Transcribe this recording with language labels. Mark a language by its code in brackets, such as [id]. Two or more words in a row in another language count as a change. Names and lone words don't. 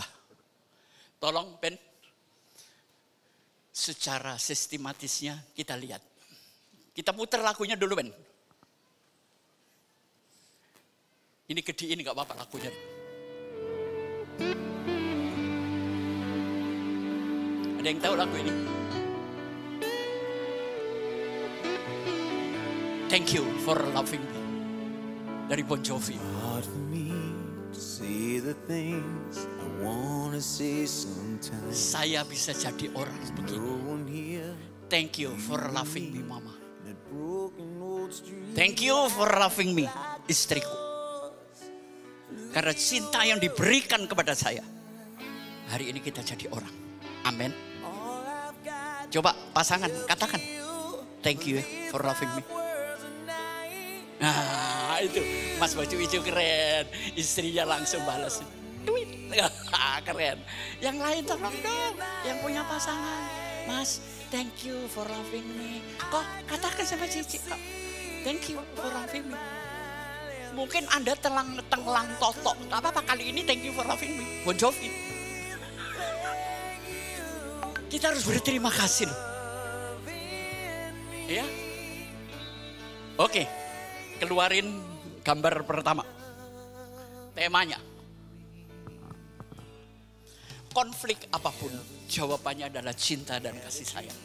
[id] Tolong Ben, secara sistematisnya kita lihat. Kita putar lagunya dulu Ben. Ini gedein gak apa-apa lagunya. Ada yang tahu lagu ini? [en] Thank you for loving me. [id] Dari Bon Jovi. Saya bisa jadi orang begini. [en] Thank you for loving me, Mama. Thank you for loving me, [id] istriku. Karena cinta yang diberikan kepada saya, hari ini kita jadi orang. Amin. Coba pasangan katakan, [en] thank you for loving me. [id] Nah itu Mas baju hijau keren. Istrinya langsung balas tweet. Keren. Yang lain tolong dong, yang punya pasangan. Mas, [en] thank you for loving me. [id] Kok katakan sama Cici kok, [en] thank you for loving me. [id] Mungkin Anda telang totok. Gak apa-apa, kali ini [en] thank you for loving me. [id] Bon Jovi. Kita harus berterima kasih loh. Ya. Oke. Keluarin gambar pertama. Temanya. Konflik apapun, jawabannya adalah cinta dan kasih sayang.